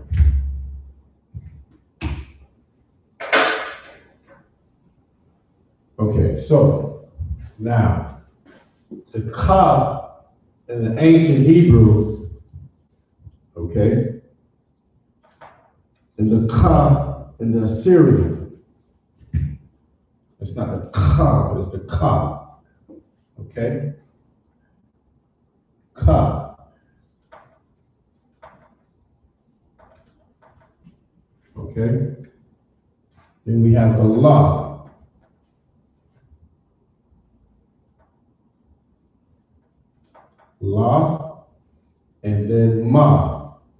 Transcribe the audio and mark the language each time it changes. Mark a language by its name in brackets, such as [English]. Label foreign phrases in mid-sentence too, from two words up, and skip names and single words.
[English] Okay, so now the Ka in the ancient Hebrew, okay, and the Ka in the Assyrian. It's not the Ka, but it's the Ka. Okay? Ka. Okay? Then we have the La. La, and then Ma.